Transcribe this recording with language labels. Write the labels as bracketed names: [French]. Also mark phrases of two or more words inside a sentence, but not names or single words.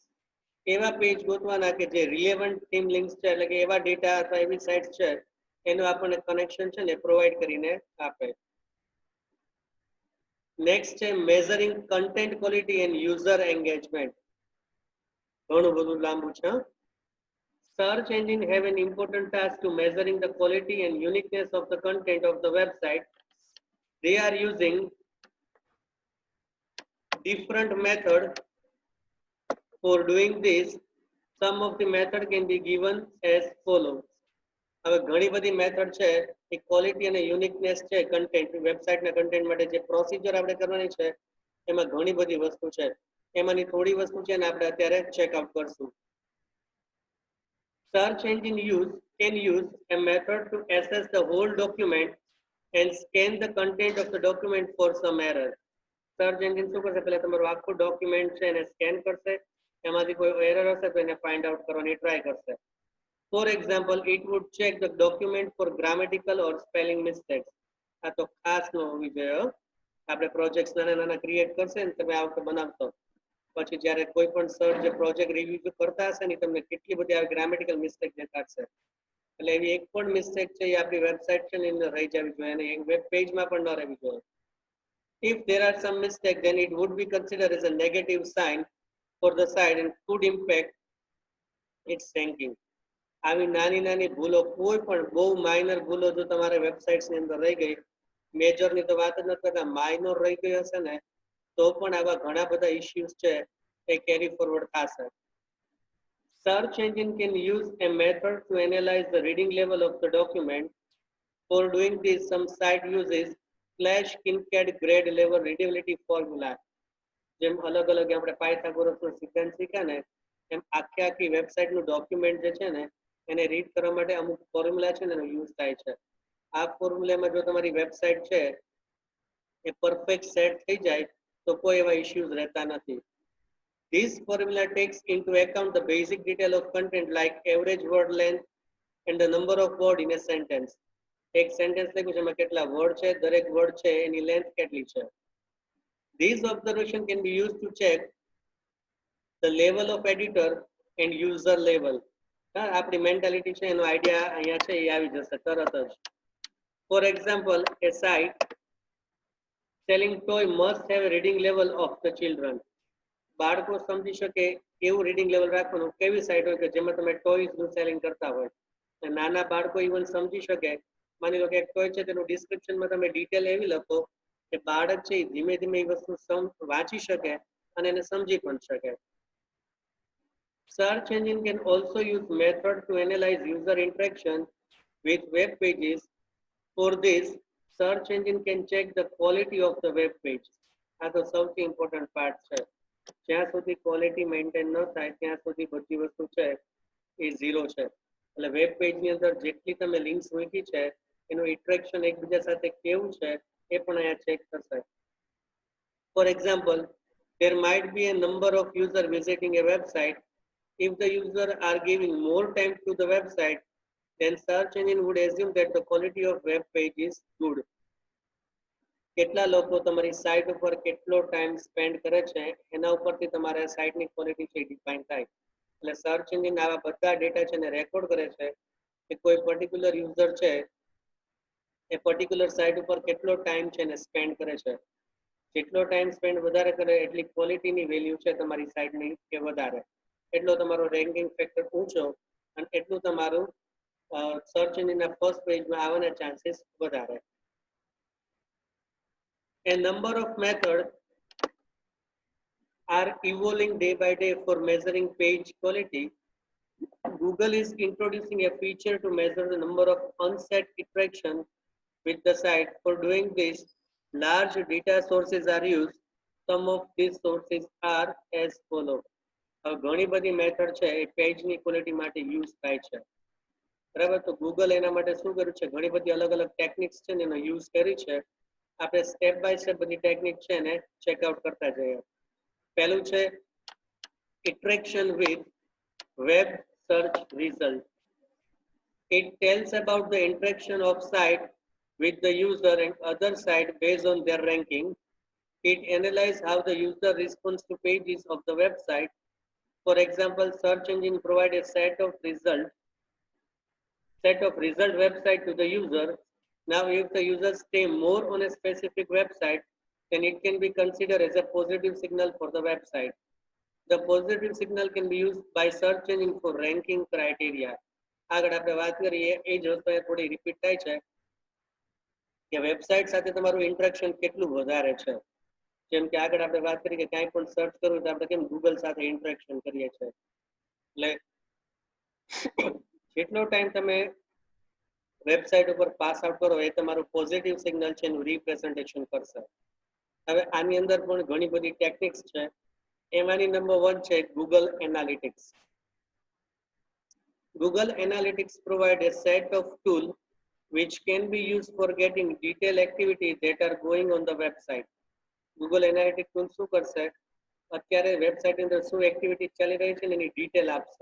[Gujarati] એવા પેજ ગોતવાના કે જે [English] relevant theme links [Gujarati] છે એટલે કે એવા ડેટા અથવા એવી સાઇટ્સ છે એનું આપણને કનેક્શન છે ને પ્રોવાઈડ કરીને આપે. નેક્સ્ટ છે [English] measuring content quality and user engagement. [Gujarati] ઘણું બધું લાંબુ છે. [English] Search engine have an important task to measuring the quality and uniqueness of the content of the website. They are using different methods for doing this. Some of the method can be given as follows. [Gujarati] હવે ઘણી બધી મેથડ છે એ ક્વોલિટી અને યુનિકનેસ છે કન્ટેન્ટ વેબસાઇટના કન્ટેન્ટ માટે જે પ્રોસિજર આપણે કરવાની છે એમાં ઘણી બધી વસ્તુ છે એમાંની થોડી વસ્તુ છે ને આપણે અત્યારે ચેકઆઉટ કરશું. [English] Search engine can use a method to assess the whole document and scan the content of the document for some error. search engine [Gujarati] શું કરશે પહેલા તમારું આખું ડોક્યુમેન્ટ છે એને સ્કેન કરશે એમાંથી કોઈ એરર હશે તો એને [English] find out [Gujarati] કરવાની ટ્રાય કરશે. [English] For example, it would check the document for grammatical or spelling mistakes. [Gujarati] આ તો ખાસ ન હોવી જોઈએ. આપણે પ્રોજેક્ટ્સ નાના ક્રિએટ કરશે ને તમે આ વખતે બનાવશો પછી જ્યારે કોઈ પણ સર જે [English] project review [Gujarati] કરતા હશે ને તમને કેટલી બધી આવી [English] grammatical mistake [Gujarati] દેખાડશે એટલે એવી એક પણ મિસ્ટેક છે એ આપણી વેબસાઇટ છે ને અંદર રહી જવી જોઈએ અને એક વેબ પેજમાં પણ ન રહેવી જોઈએ. [English] If there are some mistakes, then it would be considered as a negative sign for the site and could impact its ranking. [Gujarati] આવી નાની ભૂલો કોઈ પણ બહુ માઇનર ભૂલો જો તમારા વેબસાઇટ્સની અંદર રહી ગઈ મેજરની તો વાત જ નથી કરતા માઇનર રહી ગઈ હશે ને તો પણ આવા ઘણા બધા ઇશ્યુઝ છે એ [English] carry forward [Gujarati] થશે. [English] Search engine can use a method to analyze the reading level of the document. For doing this, some site uses Flash Kincaid grade level readability formula. [Gujarati] જેમ અલગ અલગ આપણે પાયથાગોરસનો સિદ્ધાંત શીખ્યા ને એમ આખી વેબસાઇટનું ડોક્યુમેન્ટ જે છે ને એને રીડ કરવા માટે અમુક ફોર્મ્યુલા છે ને એનો યુઝ થાય છે. આ ફોર્મ્યુલામાં જો તમારી વેબસાઇટ છે એ [English] perfect set [Gujarati] થઈ જાય તો કોઈ એવા ઇશ્યુઝ રહેતા નથી. [English] This formula takes into account the basic detail of content like average word length and the number of word in a sentence. [Gujarati] એક સેન્ટેન્સ લખ્યું છે એમાં કેટલા વર્ડ છે દરેક વર્ડ છે એની લેન્થ કેટલી છે. [English] These observation can be used to check the level of editor and user level. [Gujarati] આપણી મેન્ટાલિટી છે એનો આઈડિયા અહીંયા છે એ આવી જશે તરત જ. [English] For example, a site selling toy must have a reading level of the children. [Gujarati] બાળકો સમજી શકે એવું [English] reading level [Gujarati] રાખવાનું, કેવી સાઇટ હોય કે જેમાં તમે ટોયઝનું સેલિંગ કરતા હોય. અને નાના બાળકો ઇવન સમજી શકે, માની લો કે એક ટોય છે તેનું ડિસ્ક્રિપ્શનમાં તમે ડિટેલ એવી લખો કે બાળક છે એ ધીમે ધીમે એ વસ્તુ વાંચી શકે અને એને સમજી પણ શકે. [English] Search engine can also use method to analyze user interaction with web pages. For this, search engine can check the quality of the web page. [Gujarati] આ તો સૌથી [English] important part [Gujarati] છે. જ્યાં સુધી ક્વોલિટી મેન્ટેન ન થાય ત્યાં સુધી બધી વસ્તુ છે એ ઝીરો છે. એટલે વેબ પેજની અંદર જેટલી તમે લિંક્સ મૂકી છે એનું ઇન્ટરેક્શન એકબીજા સાથે કેવું છે એ પણ અહીંયા ચેક થશે. [English] For example, there might be a number of users visiting a website. If the user are giving more time to the website, then search engine would assume that the quality of web page is good. [Gujarati] કેટલા લોકો તમારી સાઇટ ઉપર કેટલો [English] time spend [Gujarati] કરે છે એના ઉપરથી તમારા સાઇટની ક્વોલિટી છે ડિફાઇન થાય. એટલે [English] search engine [Gujarati] આવા બધા ડેટા છે એને રેકોર્ડ કરે છે કે કોઈ [English] particular user [Gujarati] છે એ પર્ટિક્યુલર સાઇટ ઉપર કેટલો ટાઈમ છે એને સ્પેન્ડ કરે છે. જેટલો [English] time spend [Gujarati] વધારે કરે એટલી ક્વોલિટીની વેલ્યુ છે તમારી સાઇટની કે વધારે, એટલો તમારો [English] ranking factor [Gujarati] ઊંચો અને એટલું તમારું સર્ચ એન્જિનના ફર્સ્ટ પેજમાં આવવાના ચાન્સીસ વધારે. [English] A number of methods are evolving day by day for measuring page quality. Google is introducing a feature to measure the number of unset interactions with the site. For doing this, large data sources are used. Some of these sources are as follows. [Gujarati] ઘણી બધી મેથડ છે એ પેજની ક્વોલિટી માટે યુઝ થાય છે. બરાબર, તો ગૂગલ એના માટે શું કર્યું છે, ઘણી બધી અલગ અલગ ટેકનિક્સ છે એનો યુઝ કરી છે. આપણે [English] step by step [Gujarati] બધી ટેકનિક છે એને ચેકઆઉટ કરતા જઈએ. પહેલું છે [English] interaction with web search result. It tells about the interaction of site with the user and other site based on their ranking. It analyzes how the user responds to pages of the website. For example, search engine provide a set of result website to the user. Now, if the user stay more on a specific website, then it can be considered as a positive signal for the website. The positive signal can be used by search engine for ranking criteria. [Gujarati] આગળ આપણે વાત કરીએ એ જ વસ્તુ થોડી રિપીટ થાય છે કે વેબસાઇટ સાથે તમારું ઇન્ટરેક્શન કેટલું વધારે છે. જેમ કે આગળ આપણે વાત કરી કે ક્યાંય પણ સર્ચ કરવું તો આપણે કેમ ગૂગલ સાથે ઇન્ટરેક્શન કરીએ છીએ. એટલે જેટલો ટાઈમ તમે વેબસાઇટ ઉપર [English] pass out [Gujarati] કરો એ તમારું [English] positive signal [Gujarati] છે એનું રિપ્રેઝન્ટેશન કરશે. હવે આની અંદર પણ ઘણી બધી ટેકનિક્સ છે. એમાંની નંબર 1 છે ગૂગલ એનાલિટિક્સ. [English] Google Analytics provide a set of tools which can be used for getting detailed activities that are going on the website. [Gujarati] Google Analytics tool શું કરશે, અત્યારે વેબસાઇટ અંદર શું એક્ટિવિટી ચાલી રહી છે એની ડિટેલ આપશે.